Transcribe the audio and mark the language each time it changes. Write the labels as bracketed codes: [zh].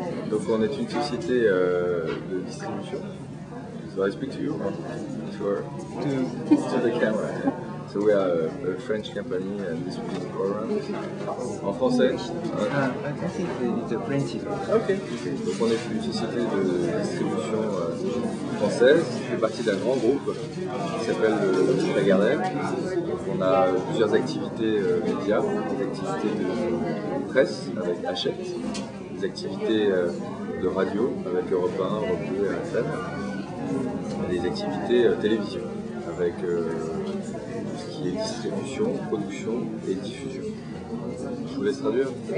[fr] Donc on est une société de distribution. [en] So I speak to you, to the camera. So we are a French company and distributing programs. [fr] En français. [en] I think it's a French. Ok. [fr] Donc on est une société de distribution française qui fait partie d'un grand groupe qui s'appelle le Lagardère. Donc on a plusieurs activités médias, des activités de presse avec Hachette, des activités de radio avec Europe 1, Europe 2 et RFM, et des activités télévision avec tout ce qui est distribution, production et diffusion. Je vous laisse traduire.